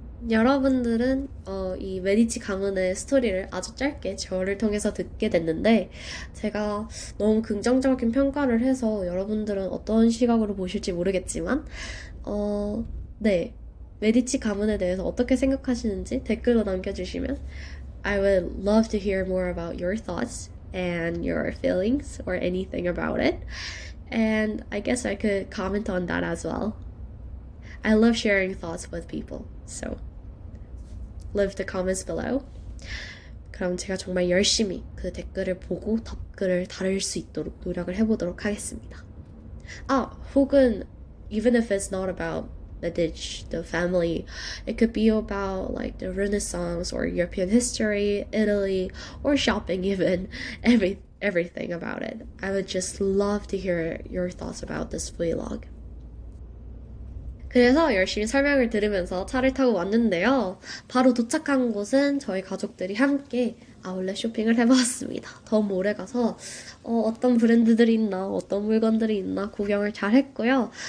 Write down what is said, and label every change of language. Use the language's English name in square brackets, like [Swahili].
[Korean] 여러분들은 이 메디치 가문의 스토리를 아주 짧게 저를 통해서 듣게 됐는데 제가 너무 긍정적인 평가를 해서 여러분들은 어떤 시각으로 보실지 모르겠지만 네, 메디치 가문에 대해서 어떻게 생각하시는지 댓글로 남겨주시면 [English] I would love to hear more about your thoughts and your feelings or anything about it. And I guess I could comment on that as well. I love sharing thoughts with people. So leave the comments below. [Korean] 그럼 제가 정말 열심히 그 댓글을 보고 답글을 달을 수 있도록 노력을 해보도록 하겠습니다. [English] 혹은 even if it's not about the family, it could be about like the Renaissance or European history, Italy, or shopping even. everything about it. I would just love to hear your thoughts about this vlog. [Korean] 그래서 열심히 설명을 들으면서 차를 타고 왔는데요. 바로 도착한 곳은 저희 가족들이 함께 아울렛 쇼핑을 해봤습니다. 너무 오래 가서 어떤 브랜드들이 있나, 어떤 물건들이 있나 구경을 잘 했고요.